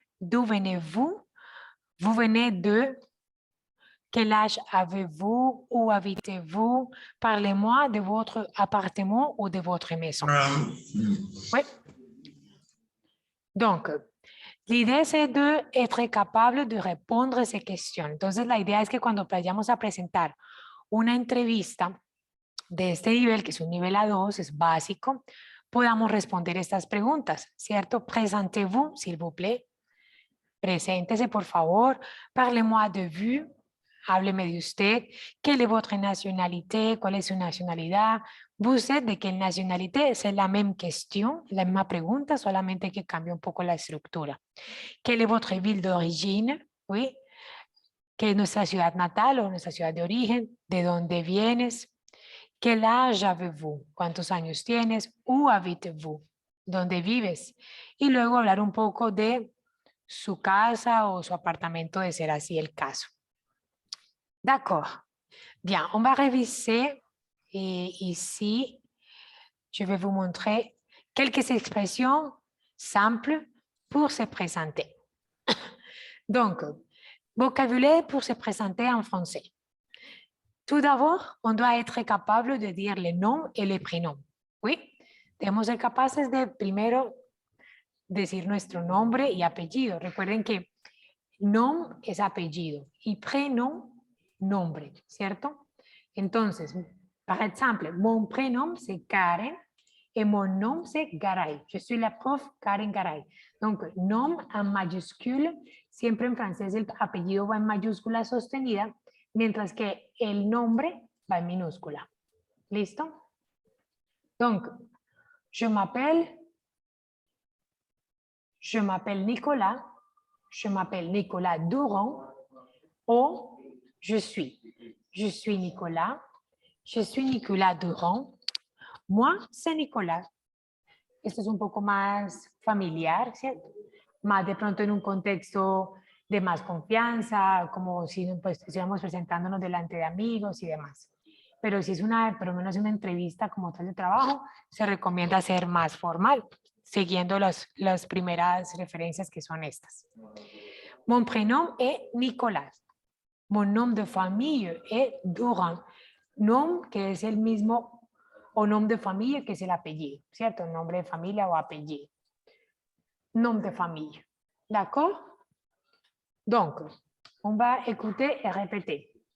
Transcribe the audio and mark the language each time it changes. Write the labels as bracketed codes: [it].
[fr] D'où venez-vous? Vous venez de... Quel âge avez-vous? Où habitez-vous? Parlez-moi de votre appartement ou de votre maison. Oui. Donc, l'idée c'est d'être capable de répondre a ces questions. [es] Entonces, la idea es que cuando vayamos a presentar una entrevista de este nivel, que es un nivel A2, es básico, podamos responder estas preguntas, ¿cierto? [fr] Présentez-vous, s'il vous plaît. [es] Preséntese, por favor. [fr] Parlez-moi de vous. [es] Hábleme de usted. [fr] ¿Quelle est votre nationalité? [es] ¿Cuál es su nacionalidad? [fr] ¿Vous êtes de quelle nationalité? C'est la même question, [es] la misma pregunta, solamente que cambia un poco la estructura. [fr] ¿Quelle est votre ville d'origine? Oui. [es] ¿Qué es nuestra ciudad natal o nuestra ciudad de origen? ¿De dónde vienes? [fr] ¿Quel âge avez-vous? [es] ¿Cuántos años tienes? [fr] ¿Où habitez-vous? [es] ¿Dónde vives? Y luego hablar un poco de su casa o su apartamento, de ser así el caso. [fr] D'accord. Bien, on va réviser. Et ici, je vais vous montrer quelques expressions simples pour se présenter. Donc, vocabulaire pour se présenter en français. Tout d'abord, on doit être capable de dire les noms et les prénoms. [es] Oui, debemos ser capaces de primero decir nuestro nombre y apellido. Recuerden que nom es apellido y prénom, nombre, ¿cierto? [fr] Entonces, par exemple, mon prénom c'est Karen et mon nom c'est Garay. Je suis la prof Karen Garay. [es] Donc, nom en mayúscula, siempre en francés el apellido va en mayúscula sostenida, mientras que el nombre va en minúscula. ¿Listo? [fr] Donc, je m'appelle Nicolas, je m'appelle Nicolas Durand, o je suis Nicolas, je suis Nicolas Durand, moi c'est Nicolas. [es] Esto es un poco más familiar, ¿cierto? Más de pronto en un contexto de más confianza, como si pues, estuviéramos presentándonos delante de amigos y demás. Pero si es por lo menos una entrevista como tal de trabajo, se recomienda ser más formal, siguiendo las primeras referencias que son estas. [fr] Mon prénom est Nicolas. Mon nom de famille est Durand. [es] Nom que es el mismo, o nom de famille que es el apellido, ¿cierto? Nombre de familia o apellido. [fr] Nom de famille. D'accord? Donc, on va écouter et répéter.